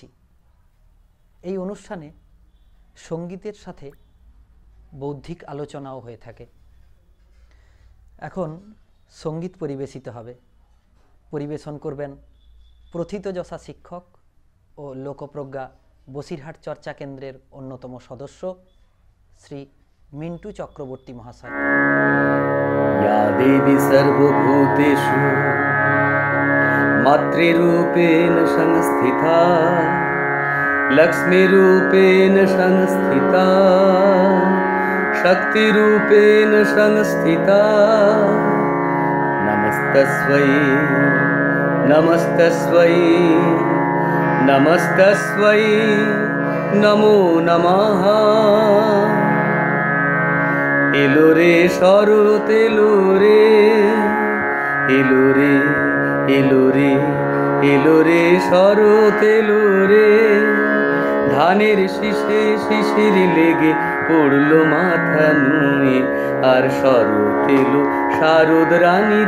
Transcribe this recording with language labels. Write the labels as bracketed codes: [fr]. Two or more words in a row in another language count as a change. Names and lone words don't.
[bn] এই অনুষ্ঠানে সঙ্গীতের সাথে বৌদ্ধিক আলোচনাও হয়ে থাকে। এখন সঙ্গীত পরিবেশিত হবে। পরিবেশন করবেন প্রথিতযশা শিক্ষক ও লোকপ্রজ্ঞা বসিরহাট চর্চা কেন্দ্রের অন্যতম সদস্য শ্রী মিন্টু চক্রবর্তী মহাশয়। [sa] या देवी सर्वभूतेषु मातृरूपेण संस्थिता लक्ष्मीरूपेण संस्थिता शक्तिरूपेण संस्थिता नमस्तस्यै नमस्तस्यै नमस्तस्यै नमो नमः। [bn] এলো রে শরৎ এলো রে এলো রে এলো রে এলো রে শরৎ এলো রে ধানের শীষে শিশির লেগে পড়লো মাথা নুয়ে আর শরৎ এলো শারদ রানীর